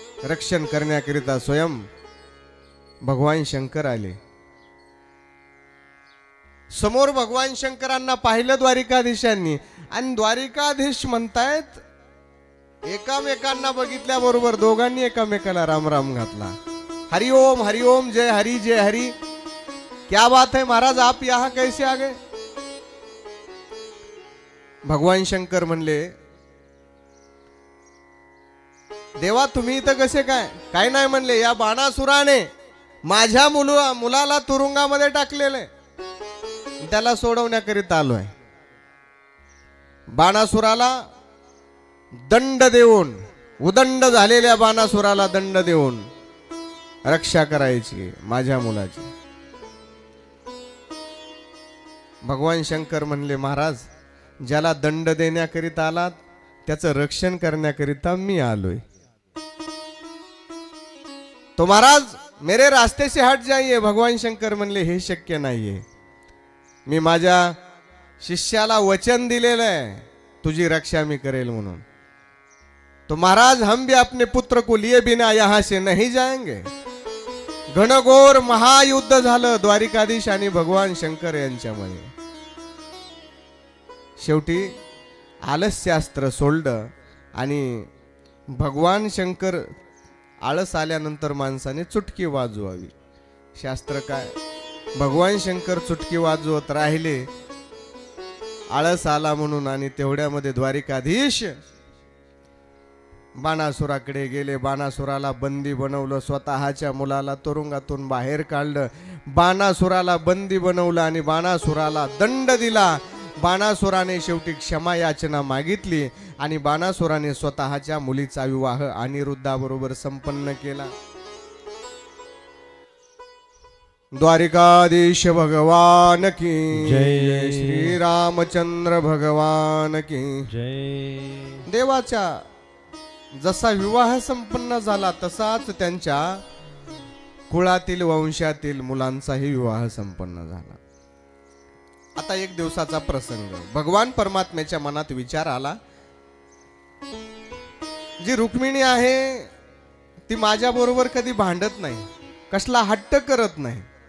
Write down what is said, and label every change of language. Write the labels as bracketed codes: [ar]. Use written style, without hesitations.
[mr] रक्षण करण्याकरिता स्वयं भगवान शंकर आले. समोर भगवान शंकरांना पाहिलं द्वारिकाधीशांनी. आणि द्वारिकाधीश म्हणतायत, एकामेकांना बघितल्याबरोबर दोघांनी एकामेकाला राम राम घातला. हरिओम हरिओम, जय हरी जय हरी. [hi] क्या बात है महाराज, आप यहां कैसे आ गए? [mr] भगवान शंकर म्हणले, देवा तुम्ही इथं कसे काय? काय नाही म्हणले, या बाणासुराने माझ्या मुलाला तुरुंगामध्ये टाकलेले, त्याला सोडवण्याकरिता आलोय. बाणासुराला दंड देऊन, उदंड झालेल्या बाणासुराला दंड देऊन रक्षा करायची माझ्या मुलाची. भगवान शंकर म्हणले, महाराज ज्याला दंड देण्याकरिता आलात त्याचं रक्षण करण्याकरिता मी आलोय. [hi] तो महाराज मेरे रास्ते से हट जाइए. [mr] भगवान शंकर म्हणले, हे शक्य नाहीये. मी माझ्या शिष्याला वचन दिलेलं आहे तुझी रक्षा मी करेल म्हणून. [hi] तो महाराज हम भी अपने पुत्र को लिए बिना यहां से नहीं जाएंगे. [mr] घनघोर महायुद्ध झालं द्वारिकाधीश आणि भगवान शंकर यांच्यामध्ये. शेवटी आलस्यास्त्र सोडलं आणि भगवान शंकर, आळस आल्यानंतर माणसाने चुटकी वाजवावी. शास्त्र काय? भगवान शंकर चुटकी वाजवत राहिले आळस आला म्हणून. आणि तेवढ्यामध्ये द्वारिकाधीश बाणासुराकडे गेले. बाणासुराला बंदी बनवलं, स्वतःच्या मुलाला तुरुंगातून बाहेर काढलं, बाणासुराला बंदी बनवलं आणि बाणासुराला दंड दिला. बाणासुराने शेवटी क्षमा याचना मागितली आणि बाणासुराने स्वतःच्या मुलीचा विवाह अनिरुद्धाबरोबर संपन्न केला. [hi] द्वारिकाधीश भगवान की जय. श्री रामचंद्र भगवान की जय. [mr] देवाच्या जसा विवाह संपन्न झाला तसाच त्यांच्या कुळातील वंशातील मुलांचाही विवाह संपन्न झाला. आता एक दिवसाचा प्रसंग. भगवान परमात्म्याच्या मनात विचार आला, जी रुक्मिणी आहे ती माझ्या बरोबर कधी भांडत नाही, कसला हट्ट करत नाही.